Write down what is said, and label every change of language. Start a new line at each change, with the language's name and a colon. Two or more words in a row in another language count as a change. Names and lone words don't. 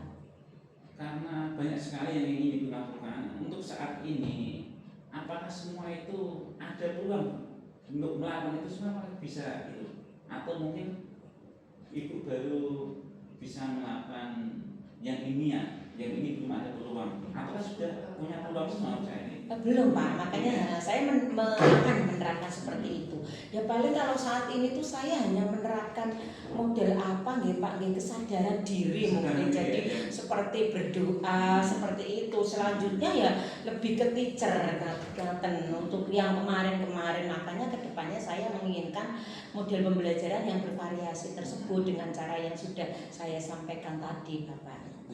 Indonesian: Karena banyak sekali yang ingin Ibu lakukan untuk saat ini, apakah semua itu ada peluang untuk melakukan itu semua bisa itu, atau mungkin Ibu baru bisa melakukan yang ini ya, yang ini belum ada peluang, atau sudah punya peluang semua saya ini? Belum Pak, makanya saya akan menerapkan seperti itu. Ya paling kalau saat ini tuh saya hanya menerapkan model apa nggih Pak, nggih kesadaran diri mungkin. Jadi seperti berdoa seperti itu. Selanjutnya ya lebih ke teacher untuk yang kemarin-kemarin, makanya kedepannya saya menginginkan model pembelajaran yang bervariasi tersebut dengan cara yang sudah saya sampaikan tadi Bapak.